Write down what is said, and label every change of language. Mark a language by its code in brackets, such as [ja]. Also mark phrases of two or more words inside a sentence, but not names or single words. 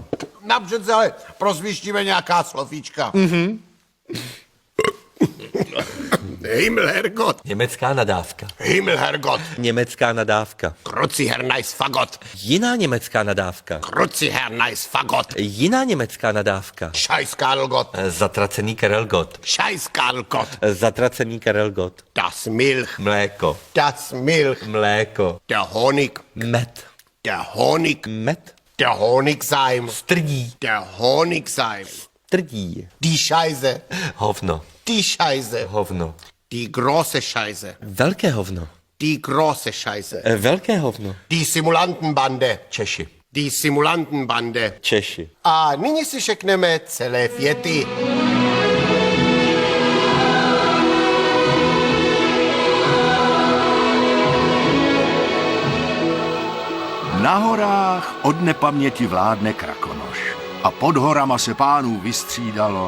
[cs] Napřed ale prozvištíme nějaká slovíčka. [de] Himmelherrgott. [cs] Německá nadávka. [de] Himmelherrgott. [cs] Německá nadávka. [de] Kruciher nice Fagott. [cs] Jiná německá nadávka. [de] Kruciher nice Fagott. [cs] Jiná německá nadávka. [de] Scheiß Karlgott. [cs] Zatracený Karelgott. [de] Scheiß Karlgott. [cs] Zatracený Karelgott. [de] Das Milch. [cs] Mléko. [de] Das Milch. [cs] Mléko. [de] Der Honig. [cs] Med. [de] Der Honig. [cs] Med. [de] Der Honigseim. [cs] Strdí. [de] Der Honigseim. [cs] Strdí. [de] Die Scheiße. [cs] Hovno. [de] Die Scheiße. [cs] Hovno. [de] Die große Scheiße. [cs] Velké hovno. [de] Die große Scheiße. [cs] Velké hovno. [de] Die Simulantenbande. [cs] Češi. [de] Die Simulantenbande. [cs] Češi. A nyní si řekneme celé věty. Na horách od nepaměti vládne Krakonoš a pod horama se pánů vystřídalo.